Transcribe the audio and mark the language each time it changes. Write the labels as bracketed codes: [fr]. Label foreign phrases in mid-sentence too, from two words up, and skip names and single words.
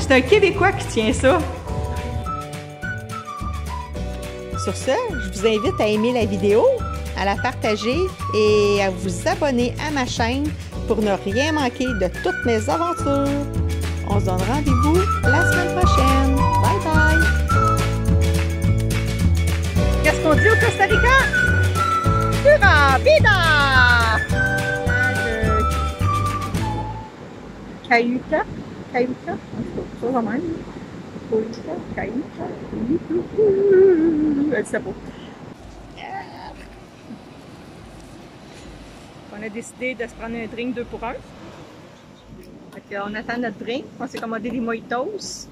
[fr] C'est un Québécois qui tient ça. Sur ce, je vous invite à aimer la vidéo, à la partager et à vous abonner à ma chaîne pour ne rien manquer de toutes mes aventures. On se donne rendez-vous la semaine prochaine. [en] Bye bye! [fr] Qu'est-ce qu'on dit au Costa Rica? [es] Pura vida! Cayuta? Cayuta? [fr] Ça va même. Cayuta? Elle sait pas. On a décidé de se prendre un drink 2 pour 1. On attend notre drink. On s'est commandé des mojitos.